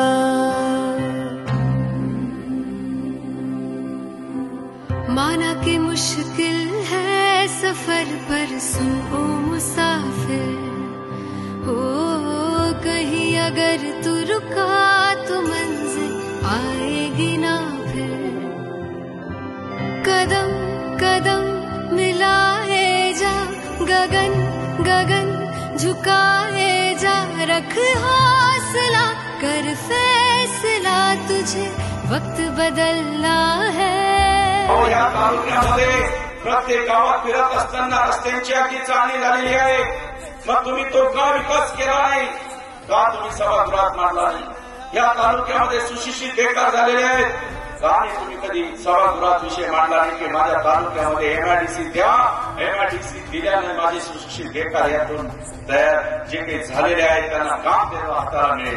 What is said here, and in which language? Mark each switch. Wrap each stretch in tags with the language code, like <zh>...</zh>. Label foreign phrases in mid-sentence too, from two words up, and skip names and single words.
<hi>माना कि मुश्किल है सफर पर सुन ओ मुसाफिर हो, कहीं अगर तू रुका तो मंजिल आएगी ना फिर। कदम कदम मिलाए जा गगन गगन झुकाए जा, रख हौसला कर फैसला तुझे वक्त बदलना है।</hi> <mr>या तालुक्यामध्ये प्रत्येक गावात फिरत असताना रस्त्यांची अगदी चाळणी झालेली आहे, मग तुम्ही तो का विकास केला नाही, का तुम्ही सभागृहात मांडला नाही? या तालुक्यामध्ये सुशिक्षित बेकार झालेले आहेत, का नाही तुम्ही कधी सभागृहात विषय मांडला नाही की माझ्या तालुक्यामध्ये एमआयडीसी द्या, एमआयडीसी दिल्याने माझे सुशिक्षित बेकार यातून तयार जे काही झालेले आहेत त्यांना काम देणं हाताला मिळेल?</mr>